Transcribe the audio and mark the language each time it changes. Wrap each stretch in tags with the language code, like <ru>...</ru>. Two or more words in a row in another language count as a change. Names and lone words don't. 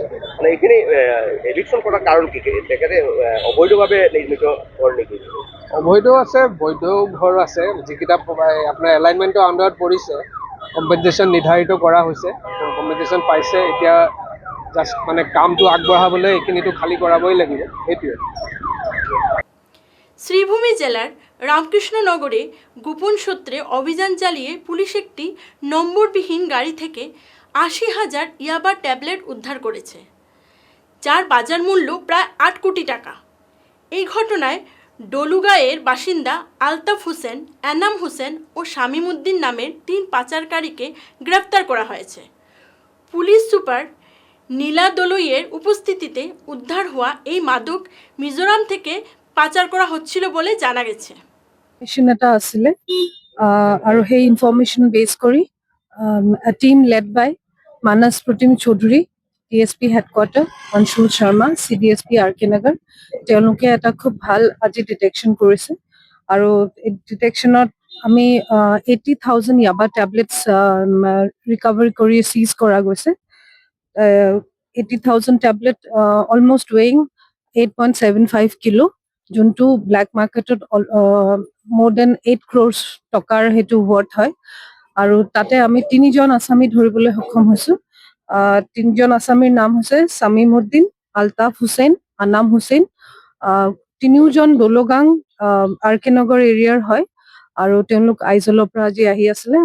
<as>মানে এইখিনি এভিকশ্যন কৰাৰ কাৰণ কি? তেখেতে অবৈধভাৱে নিৰ্মিত ঘৰ নেকি? অবৈধ আছে, বৈধ ঘৰ আছে। যিকেইটা আপোনাৰ এলাইনমেণ্টৰ আণ্ডাৰত পৰিছে, কম্পেনচেশ্যন নিৰ্ধাৰিত কৰা হৈছে, কম্পেনচেশ্যন পাইছে। এতিয়া জাষ্ট মানে কামটো আগবঢ়াবলৈ এইখিনিতো খালী কৰাবই লাগিব, সেইটোৱে।</as> <bn>শ্রীভূমি জেলার রামকৃষ্ণনগরে গোপন সূত্রে অভিযান চালিয়ে পুলিশ একটি নম্বরবিহীন গাড়ি থেকে 80,000 ইয়াবা ট্যাবলেট উদ্ধার করেছে, যার বাজার মূল্য প্রায় 8 কোটি টাকা। এই ঘটনায় ডলুগাঁয়ের বাসিন্দা আলতাফ হোসেন, এনাম হোসেন ও শামীম উদ্দিন নামের 3 পাচারকারীকে গ্রেফতার করা হয়েছে। পুলিশ সুপার নীলা দলুইয়ের উপস্থিতিতে উদ্ধার হওয়া এই মাদক মিজোরাম থেকে পাচার করা হচ্ছিল বলে জানা গেছে।</bn> <as>এটা আছিলে আৰু সেই ইনফৰমেশ্যন বেছ কৰি</as> <en>team led by</en> <as>মানস প্ৰতিম চৌধুৰী, DSP হেডকোৱাৰ্টাৰ, অঞ্শুল শৰ্মা, CDSP RK নগৰ, তেওঁলোকে এটা খুব ভাল আজি ডিটেকশ্যন কৰিছে। আৰু এই ডিটেকশ্যনত আমি 80,000 ইয়াবা</as> <en>tablets recovery</en> <as>কৰি চিজ কৰা গৈছে।</as> <en>80,000 tablet, almost weighing 8.75 kilo,</en> <as>যোনটো ব্লেক মাৰ্কেটত</as> <en>more than 8 crores</en> <as>টকাৰ সেইটো ৱৰ্থ হয়। আৰু তাতে আমি 3জন আসামী ধৰিবলৈ সক্ষম হৈছো। 3জন আসামীৰ নাম হৈছে সামিমুদ্দিন, আলতাফ হুছেইন, আনাম হুছেইন। 3জন দোলোগাং আৰ.কে. নগৰ এৰিয়াৰ হয় আৰু তেওঁলোক আইজলৰ পৰা আজি আহি আছিলে।</as>